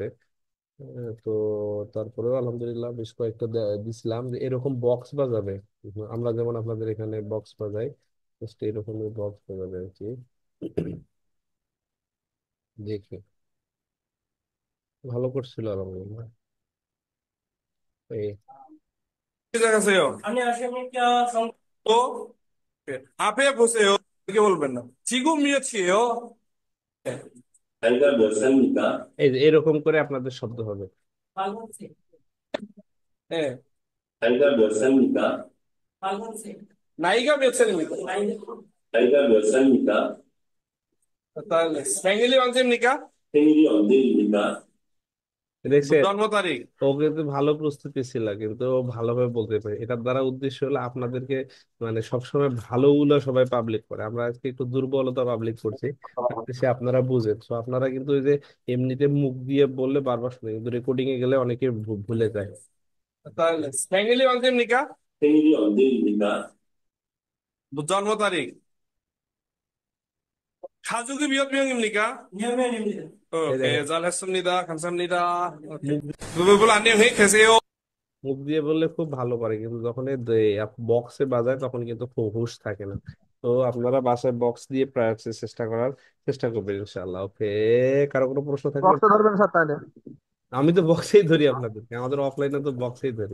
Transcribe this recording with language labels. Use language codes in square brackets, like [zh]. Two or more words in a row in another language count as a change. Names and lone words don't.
[bn] তো তারপরেও আলহামদুলিল্লাহ বেশ কয়েকটা দিছিলাম যে এরকম বক্স বাজাবে। আমরা যেমন আপনাদের এখানে বক্স বাজাই, জাস্ট এরকমই বক্স বাজাবে আর কি। দেখি, ভালো করছিল আলহামদুলিল্লাহ। এই [ko] 안녕하세요. 안녕하십니까. 또, 앞에 보세요. 이렇게 볼면 지금 몇이에요? 나이가 몇 살입니까? [bn] এই যে এরকম করে আপনাদের শব্দ হবে। [ko] 빨간색. 네. 나이가 몇 살입니까? 빨간색. 나이가 몇 살입니까? 나이가 몇 살입니까? 생일이 언제입니까? 생일이 언제입니까? [bn] দেখছেন, জন্ম তারিখ। ও কিন্তু ভালো প্রস্তুতি ছিল, কিন্তু ও ভালোভাবে বলতে পারে। এটার দ্বারা উদ্দেশ্য হলো আপনাদেরকে, মানে সবসময় ভালোগুলো সবাই পাবলিক করে, আমরা আজকে একটু দুর্বলতা পাবলিক করছি। সে আপনারা বুঝেন, তো আপনারা কিন্তু ওই যে এমনিতে মুখ দিয়ে বললে বারবার শুনে, কিন্তু রেকর্ডিং এ গেলে অনেকে ভুলে যায়। [ko] 생일이 언제입니까? 생일이 언제입니까? [bn] জন্ম তারিখ। [ko] 가족이 몇 명입니까? 몇 명입니다. [bn] এই দেখেন, [ko] 오케이, 잘했습니다. 감사합니다. 오케이. [bn] মুখ [ko] 부부분 안녕히 계세요. [bn] মুখ দিয়ে বললে খুব ভালো পারে, কিন্তু যখন বক্সে বাজায় তখন কিন্তু খুব হুঁশ থাকে না। তো আপনারা বাসায় বক্স দিয়ে প্র্যাকটিস চেষ্টা করার চেষ্টা করবেন ইনশাআল্লাহ। ওকে, কারো কোনো প্রশ্ন থাকলে। বক্সটা ধরবেন স্যার তাহলে। আমি তো বক্সেই ধরি আপনাদেরকে, আমাদের অফলাইনে তো বক্সেই ধরি।